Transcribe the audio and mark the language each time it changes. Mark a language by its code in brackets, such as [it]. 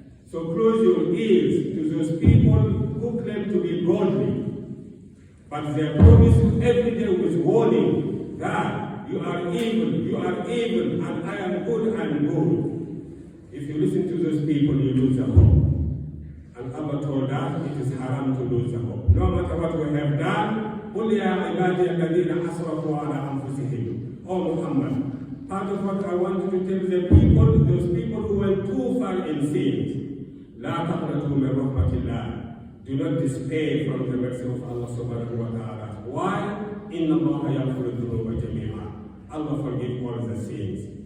[en] So close your ears to those people who claim to be godly, but they promise you every day with warning that you are evil, and I am good, I am good. If you listen to those people, you lose the hope. And Allah told us it is haram to lose the hope. No matter what we have done, [ar] قُلْ يَا عِبَادِيَ الَّذِينَ أَسْرَفُوا عَلَىٰ أَنفُسِهِمْ. [en] Oh Muhammad, part of what I want you to tell the people, those people who went too far in sins, [ar] لَا تَقْنَطُوا مِنْ رَحْمَةِ اللَّهِ. [en] Do not despair from the mercy of Allah subhanahu wa ta'ala. Why? [ar] إِنَّ اللَّهَ يَغْفِرُ الذُّنُوبَ جَمِيعًا. [en] Allah forgives all the sins.